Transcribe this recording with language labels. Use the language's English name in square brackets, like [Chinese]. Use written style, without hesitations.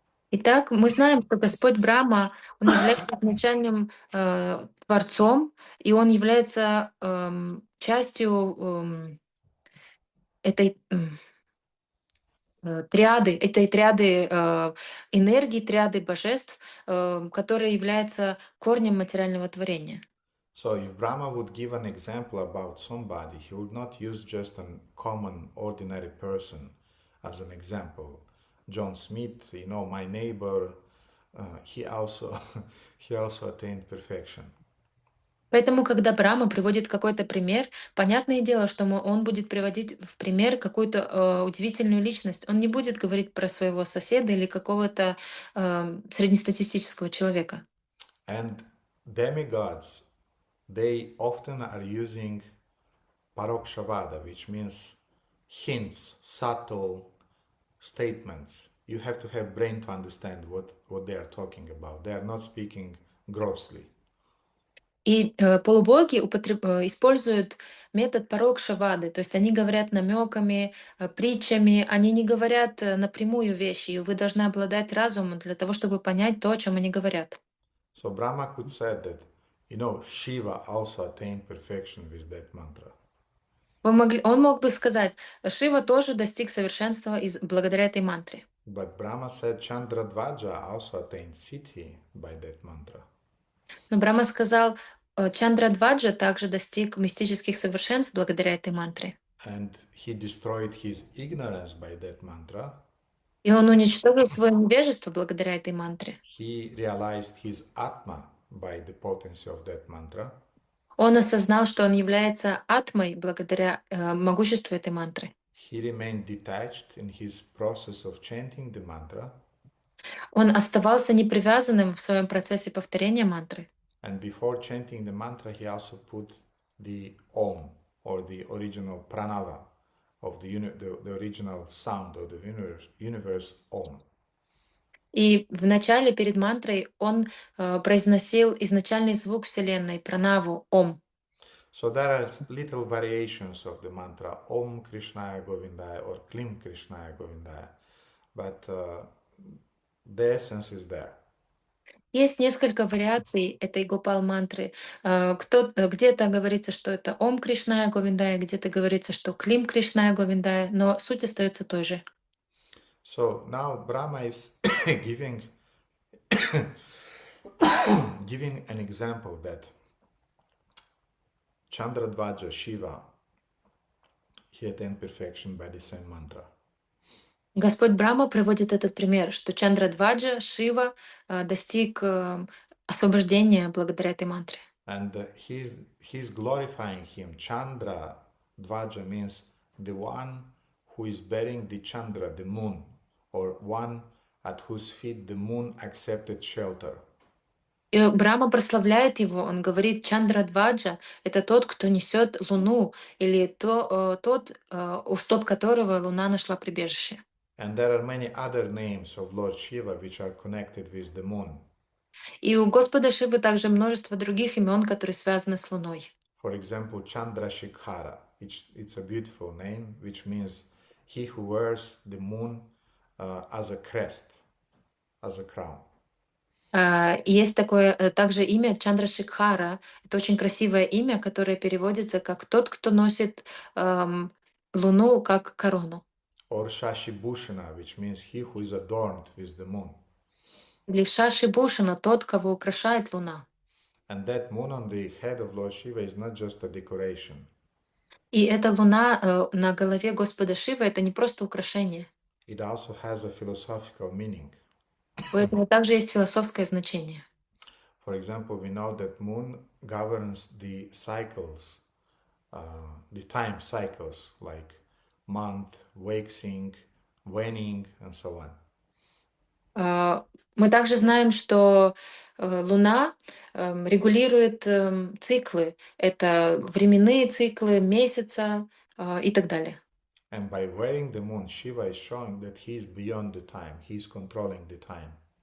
[Russian] Итак, мы знаем, что Господь Брахма, он является изначальным творцом, и он является частью этой этой триады энергии, триады божеств, которая является корнем материального творения. [English] So if Brahma would give an example about somebody, he would not use just a common, ordinary person as an example. John Smith, my neighbor, he also he also attained perfection. [Russian] Поэтому, когда Брахма приводит какой-то пример, понятное дело, что он будет приводить в пример какую-то удивительную личность. Он не будет говорить про своего соседа или какого-то среднестатистического человека. [English] And demigods, they often are using parokshavada, which means hints, subtle statements. You have to have brain to understand what they are talking about. They are not speaking grossly. [Russian] И полубоги используют метод парокшавады, то есть они говорят намеками, притчами, они не говорят напрямую вещи, и вы должны обладать разумом для того, чтобы понять то, о чем они говорят. [English] So Brahma could say that, Shiva also attained perfection with that mantra. [Russian] Он мог бы сказать, Шива тоже достиг совершенства благодаря этой мантре. [English] But Brahma said Chandradvaja also attained Siddhi by that mantra. [Russian] Но Брахма сказал, Чандрадваджа также достиг мистических совершенств благодаря этой мантре. [English] And he destroyed his ignorance by that mantra. [Russian] И он уничтожил свое невежество благодаря этой мантре. [English] He realized his Atma by the potency of that mantra. [Russian] Он осознал, что он является атмой благодаря могуществу этой мантры. [English] He remained detached in his process of chanting the mantra. [Russian] Он оставался непривязанным в своем процессе повторения мантры. [English] And before chanting the mantra, he also put the Om, or the original pranava of the original sound of the universe Om. [Russian] И в начале, перед мантрой, он произносил изначальный звук Вселенной, пранаву, Ом. [English] So there are little variations of the mantra Om Krishnaya Govindaya or Klim Krishnaya Govindaya, but the essence is there. [Russian] Есть несколько вариаций этой Гопал мантры. Где-то говорится, что это Ом Кришная Говиндая, где-то говорится, что Клим Кришная Говиндая, но суть остается той же. [English] So now Brahma is giving giving an example that Chandradvaja Shiva, he attained perfection by the same mantra. [Russian] Господь Брахма приводит этот пример, что Чандрадваджа, Шива, достиг освобождения благодаря этой мантре. [English] And he's glorifying him. Chandra Dvaja means the one who is bearing the Chandra, the moon, or one at whose feet the moon accepted shelter. [Russian] И Брахма прославляет его, он говорит, Чандрадваджа — это тот, кто несет Луну, или тот, у стоп которого Луна нашла прибежище. [English] And there are many other names of Lord Shiva which are connected with the moon. [Russian] И у Господа Шивы также множество других имен, которые связаны с Луной. [English] For example, Chandrashikhara. It's a beautiful name, which means he who wears the moon as a crest, as a crown. [Russian] Есть такое также имя Чандрашикхара. Это очень красивое имя, которое переводится как тот, кто носит Луну как корону. [English] Or Shashibhushana, which means he who is adorned with the moon. [Russian] Или Шаши Бушана, тот, кого украшает Луна. [English] And that moon on the head of Lord Shiva is not just a decoration. [Russian] И эта Луна на голове Господа Шивы — это не просто украшение. [English] It also has a philosophical meaning. [Russian] У этого также есть философское значение. [English] For example, we know that moon governs the cycles, the time cycles, like month, waxing, waning, and so on. [Russian] Мы также знаем, что Луна регулирует циклы. Это временные циклы, месяца и так далее. [English] And by wearing the moon, Shiva is showing that he is beyond the time. He is controlling the time.